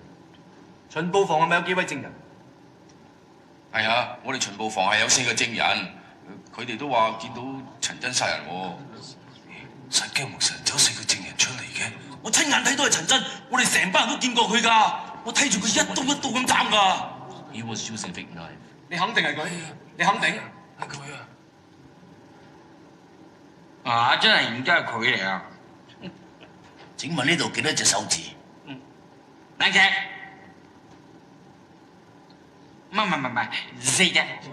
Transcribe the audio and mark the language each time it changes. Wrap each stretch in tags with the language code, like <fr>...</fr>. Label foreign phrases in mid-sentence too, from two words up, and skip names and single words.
<yue>巡捕房係咪有幾位證人？係啊，我哋巡捕房係有4個證人，佢哋都話見到陳真殺人喎。神經無神走4個證人出嚟嘅，我親眼睇到係陳真，我哋成班人都見過佢㗎，我睇住佢一刀一刀咁斬㗎。</yue> <en>He was using big knife。</en> <yue>你肯定係佢？你肯定？係佢啊！啊，真係唔知係佢嚟啊！請問呢度幾多隻手指？2隻。唔係，4隻。</yue>